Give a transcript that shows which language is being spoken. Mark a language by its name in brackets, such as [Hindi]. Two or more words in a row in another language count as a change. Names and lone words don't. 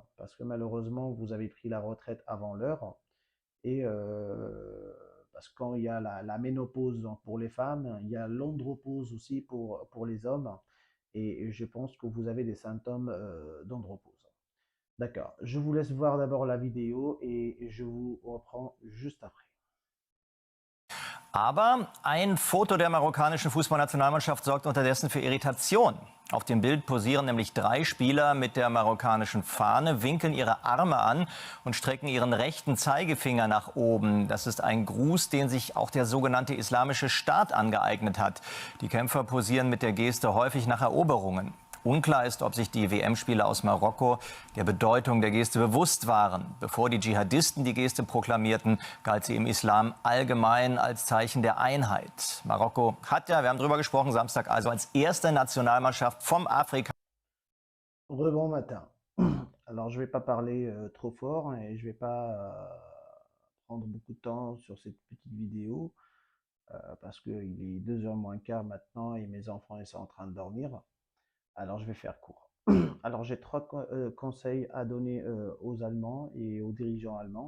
[French] Parce que malheureusement, vous avez pris la retraite avant l'heure. Et parce que quand il y a la ménopause pour les femmes, il y a l'andropause aussi pour les hommes. Et je pense que vous avez des symptômes d'andropause. D'accord. Je vous laisse voir d'abord la vidéo et je vous reprends juste après. [German] Aber ein Foto der marokkanischen Fußballnationalmannschaft sorgt unterdessen für Irritation. Auf dem Bild posieren nämlich 3 Spieler mit der marokkanischen Fahne, winkeln ihre Arme an und strecken ihren rechten Zeigefinger nach oben. Das ist ein Gruß, den sich auch der sogenannte Islamische Staat angeeignet hat. Die Kämpfer posieren mit der Geste häufig nach Eroberungen. Unklar ist, ob sich die WM-Spieler aus Marokko der Bedeutung der Geste bewusst waren. Bevor die Dschihadisten die Geste proklamierten, galt sie im Islam allgemein als Zeichen der Einheit. Marokko hat ja, wir haben darüber gesprochen, Samstag also als erste Nationalmannschaft vom Afrika. [French] Rebond matin. Alors, je ne vais pas parler trop fort et je ne vais pas prendre beaucoup de temps sur cette petite vidéo parce qu'il est 2h moins quart maintenant et mes enfants ils sont en train de dormir. Alors, je vais faire court. Alors, j'ai trois conseils à donner aux Allemands et aux dirigeants allemands.